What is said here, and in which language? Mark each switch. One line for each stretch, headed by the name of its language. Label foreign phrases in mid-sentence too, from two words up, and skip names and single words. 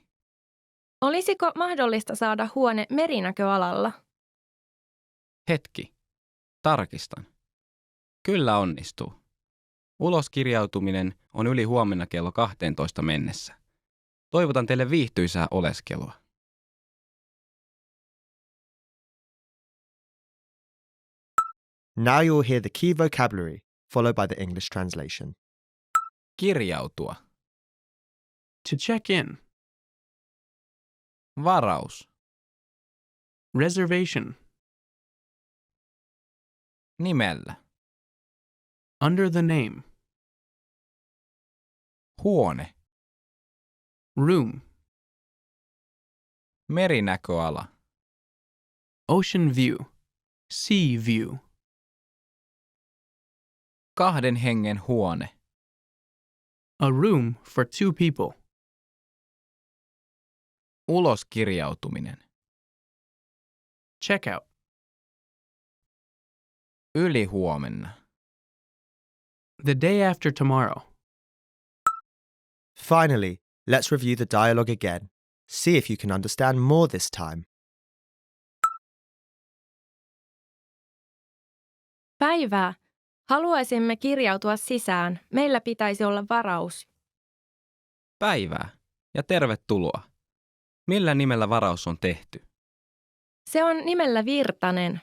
Finnish: Olisiko mahdollista saada huone merinäköalalla? Hetki. Tarkistan. Kyllä onnistuu. Uloskirjautuminen on yli huomenna kello 12 mennessä. Toivotan teille viihtyisää oleskelua.
English: Now you'll hear the key vocabulary, followed by the English translation.
Finnish: Kirjautua.
English: To check in.
Finnish: Varaus.
English: Reservation.
Finnish: Nimellä.
English: Under the name.
Finnish: Huone.
English: Room.
Finnish: Merinäköala.
English: Ocean view. Sea view.
Finnish: 2 hengen huone.
English: A room for 2 people.
Finnish: Uloskirjautuminen.
English: Checkout.
Finnish: Ylihuomenna.
English: The day after tomorrow. Finally, let's review the dialogue again. See if you can understand more this time.
Finnish: Päivää. Haluaisimme kirjautua sisään. Meillä pitäisi olla varaus. Päivää ja tervetuloa. Millä nimellä varaus on tehty? Se on nimellä Virtanen.